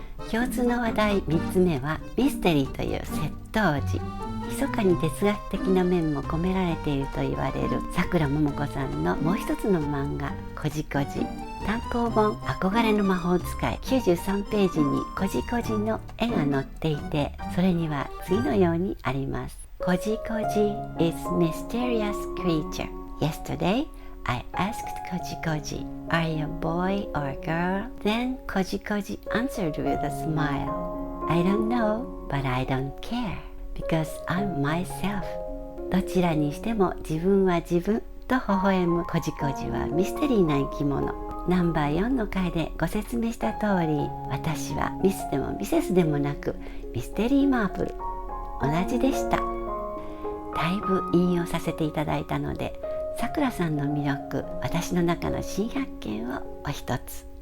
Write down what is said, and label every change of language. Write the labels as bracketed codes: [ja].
[ja] 共通の話題3つ目はミステリーという窃盗時、密かに哲学的な面も込められていると言われるさくらももこさんのもう一つの漫画こじこじ。単行本憧れの魔法使い93ページにこじこじの絵が載っていて、それには次のようにあります。 [en] こじこじ is mysterious creature. Yesterday I asked Koji Koji, "Are you a boy or a girl?" Then Koji Koji answered with a smile, "I don't know, but I don't care, because I'm myself." [ja] どちらにしても自分は自分と微笑むコジコジはミステリーな生き物。ナンバー4の回でご説明した通り、私はミスでもミセスでもなくミステリーマープル、同じでした。だいぶ引用させていただいたので、さくらさんの魅力、私の中の新発見をお一つ。